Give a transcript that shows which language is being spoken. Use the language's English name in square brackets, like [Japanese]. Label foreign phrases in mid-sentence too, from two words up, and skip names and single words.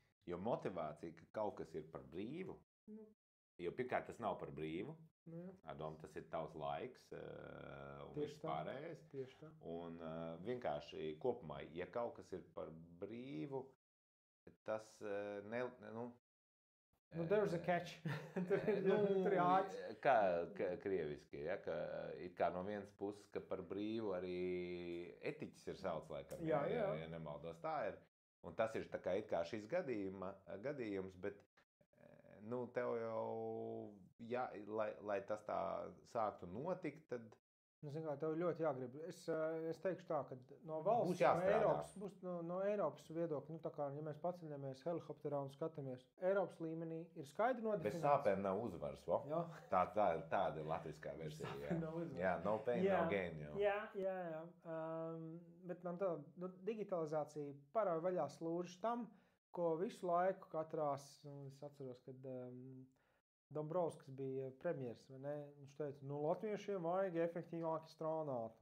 [Latvian] Jo motivācija, ka kaut kas ir par brīvu, jo pirmkārt tas nav par brīvu, tas ir tavs laiks un viss pārējais. Tieši tā. Un vienkārši kopumā, ja kaut kas ir par brīvu, tas [English] there's a catch. [Latvian] Tur ir āķis. Kā krieviski, ja? It kā no vienas puses, ka par brīvu arī etiķis ir sauc, laikam, ja nemaldos, tā ir. Un tas ir tā kā it kā šis gadījums, bet tev jau, lai tas tā sāktu notikt, tad tev ļoti jāgrib. Es teikšu tā, ka no valsts, no Eiropas viedokļa, tā kā, ja mēs paceļamies helikopterā un skatāmies, Eiropas līmenī ir skaidri nodefinēts. Bez sāpēm nav uzvaras, tāda ir latviskā versija. [English] Jā, no pain, no gain. [Latvian] Jā. Bet man tā, digitalizācija parauj vaļā slūžas tam, ko visu laiku katrās, es atceros, kad Dombrovskis bija premjers, vai ne? Viņš teica, latviešiem vajag efektīvāki strādāt.